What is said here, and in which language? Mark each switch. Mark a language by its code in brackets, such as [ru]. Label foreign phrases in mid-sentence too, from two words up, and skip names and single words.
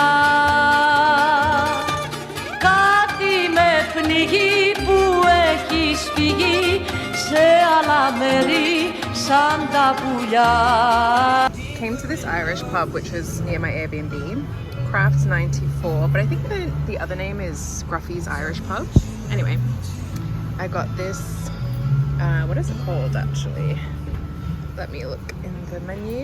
[el] Κάτι με πνιγεί που έχεις φύγει σε άλλα μέρη σαν τα πουλιά. [en] Came to this Irish pub which was near my Airbnb, Crafts 94, but I think the other name is Scruffy's Irish Pub. Anyway, I got this, what is it called actually? Let me look in the menu.